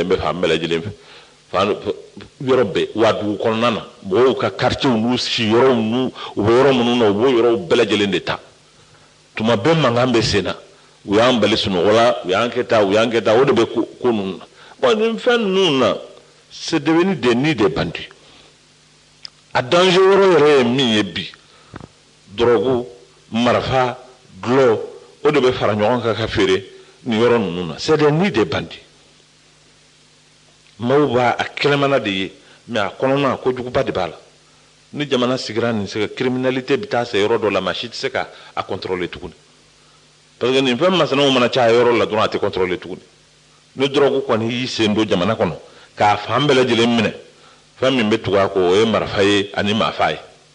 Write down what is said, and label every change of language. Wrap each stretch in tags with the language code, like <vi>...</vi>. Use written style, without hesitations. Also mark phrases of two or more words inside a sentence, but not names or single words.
<bm>bɛ fan bɛɛ lajɛlen fɛ fan yɔrɔ bɛɛ wa dugu kɔnɔna na mɔgɔw ka quartiers n'u siyɔrɔw n'u u bɛ yɔrɔ minnu na u b'o yɔrɔw bɛɛ lajɛlen de ta tuma bɛɛ mankan bɛ sen na u y'an bali sunɔgɔ la u y'an kɛ tan o de bɛ ko ninnu na bon nin fɛn ninnu na</bm> <fr>c'est devenu des nids de bandits</fr> <bm>a danger yɔrɔ yɛrɛ ye min ye bi drogue marifa gulɔ o de bɛ fara ɲɔgɔn kan ka feere nin yɔrɔ ninnu na</bm> <fr>c'est des nids de bandits</fr> <bm>maaw b'a a kɛnɛmana de ye mais a kɔnɔna kojuguba de b'a la ni jamana sigira nin se ka criminalité bɛ taa se yɔrɔ dɔ la maa si tɛ se ka a contrôler tuguni</bm> <fr>parce que</fr> <bm>nin fɛn masinaw mana caya yɔrɔ la dɔrɔn a tɛ contrôler tuguni ni drogue kɔni y'i sen don jamana kɔnɔ k'a fan bɛɛ lajɛlen minɛ fɛn min bɛ tugu a kɔ o ye marifa ye ani maafa ye</bm>